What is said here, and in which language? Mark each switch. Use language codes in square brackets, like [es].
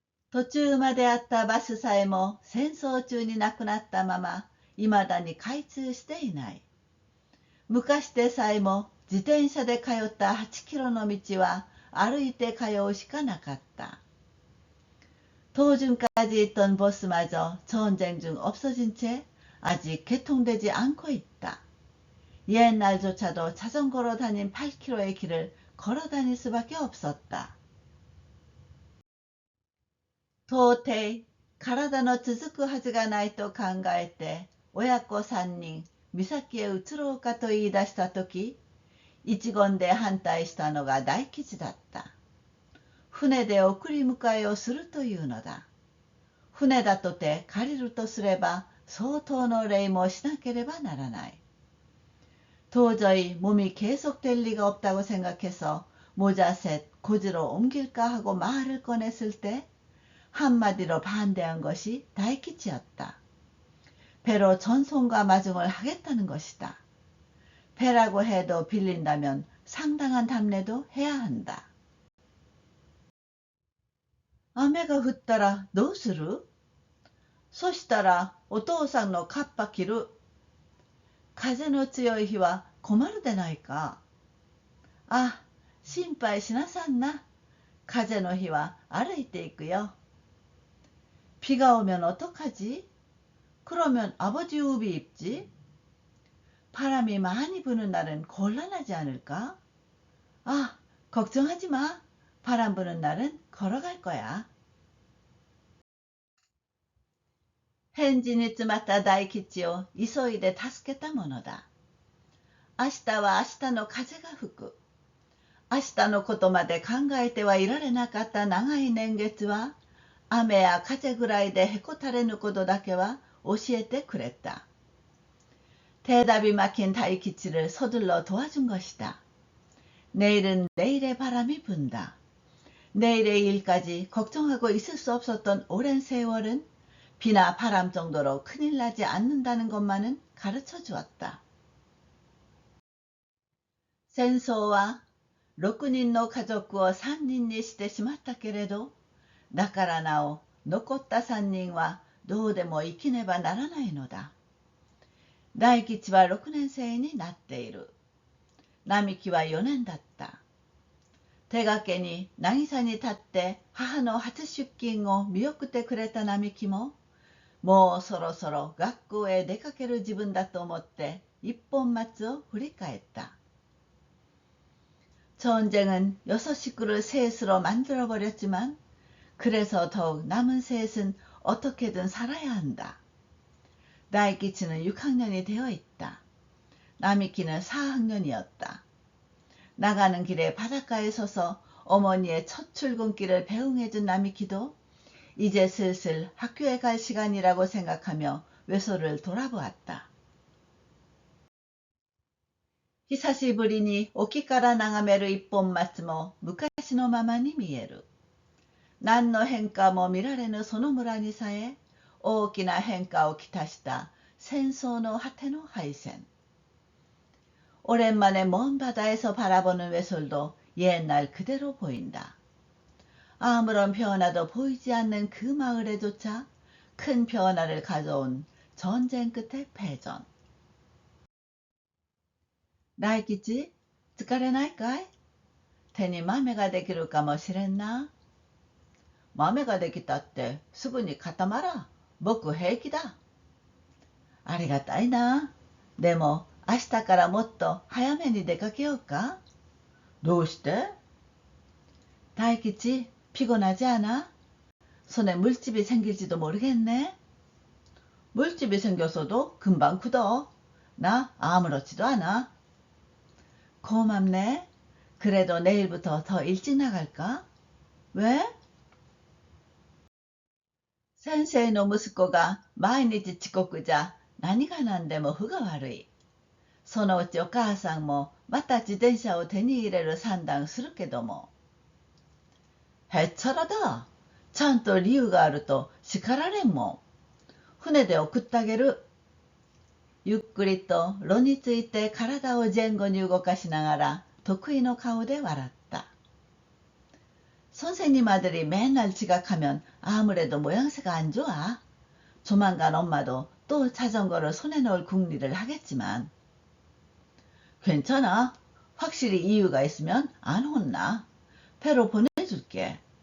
[ja] 途中まであったバスさえも戦争中になくなったまま未だに開通していない。昔でさえも自転車で通った8キロの道は歩いて通うしかなかった. [ko] 도중까지 있던 버스마저 전쟁 중 없어진 채 아직 개통되지 않고 있다. 옛날조차도 자전거로 다닌 8km의 길을 걸어 다닐 수밖에 없었다. 도저히 [ja] 体の続くはずがないと考えて親子3人岬へ移ろうかと言い出したとき、一言で反対したのが大吉だった。船で送り迎えをするというのだ。船だとて借りるとすれば相当の礼もしなければならない。 [ko] 도저히 몸이 계속될 리가 없다고 생각해서 모자셋 고지로 옮길까 하고 말을 꺼냈을 때 한마디로 반대한 것이 다이키치였다. 배로 전송과 마중을 하겠다는 것이다. 배라고 해도 빌린다면 상당한 답례도 해야 한다. [ja] 雨が降ったらどうする？そしたらお父さんのカッパ着る。風の強い日は困るでないか。あ、心配しなさんな。風の日は歩いていくよ。 [ko] 비가 오면 어떡하지? 그러면 아버지 우비 입지? 바람이 많이 부는 날은 곤란하지 않을까? 아, 걱정하지 마. 바람 부는 날은 걸어갈 거야. [ja] 返事に詰まった大吉を急いで助けたものだ。明日は明日の風が吹く。明日のことまで考えてはいられなかった長い年月は、雨や風ぐらいでへこたれぬことだけは教えてくれた。 [ko] 대답이 막힌 다이키치를 서둘러 도와준 것이다. 내일은 내일의 바람이 분다. 내일의 일까지 걱정하고 있을 수 없었던 오랜 세월은 비나 바람 정도로 큰일 나지 않는다는 것만은 가르쳐 주었다. [ja] 戦争は6人の家族を3人にしてしまったけれど、だからなお残った3人はどうでも生きねばならないのだ。大吉は6年生になっている。並木は4年だった。手がけに渚に立って母の初出勤を見送ってくれた並木も、もうそろそろ学校へ出かける自分だと思って一本松を振り返った。 [ko] 전쟁은 6식구를 셋으로 만들어버렸지만 그래서 더욱 남은 셋은 어떻게든 살아야 한다. 다이키치는 6학년이 되어 있다. 나미키는 4학년이었다. 나가는 길에 바닷가에 서서 어머니의 첫 출근길을 배웅해준 나미키도 이제 슬슬 학교에 갈 시간이라고 생각하며 외소를 돌아보았다. [ja] 久しぶりに沖から眺める一本松も昔のままに見える。何の変化も見られぬその村にさえ大きな変化をきたした戦争の果ての敗戦。 [ko] 오랜만에 먼 바다에서 바라보는 외솔도 옛날 그대로 보인다. 아무런 변화도 보이지 않는 그 마을에조차 큰 변화를 가져온 전쟁 끝의 패전. [ja] 大吉、疲れないかい？手に豆ができるかもしれんな。豆ができたってすぐに固まら。僕平気だ。ありがたいな。でも明日からもっと早めに出かけようか？どうして？ [ko] 大吉、피곤하지 않아? 손에 물집이 생길지도 모르겠네. 물집이 생겼어도 금방 굳어. 나 아무렇지도 않아. 고맙네. 그래도 내일부터 더 일찍 나갈까? 왜? [ja] 先生の息子が毎日遅刻じゃ何が何でも分が悪い。そのうちお母さんもまた自転車を手に入れる算段するけども。へっちゃらだ。ちゃんと理由があると叱られんもん。船で送ってあげる。ゆっくりと炉について体を前後に動かしながら得意の顔で笑った。 [ko] 선생님아들이 맨날 지각하면 아무래도 모양새가 안 좋아. 조만간 엄마도 또 자전거를 손에 넣을 궁리를 하겠지만. 괜찮아. 확실히 이유가 있으면 안 혼나. 배로 보내줄게.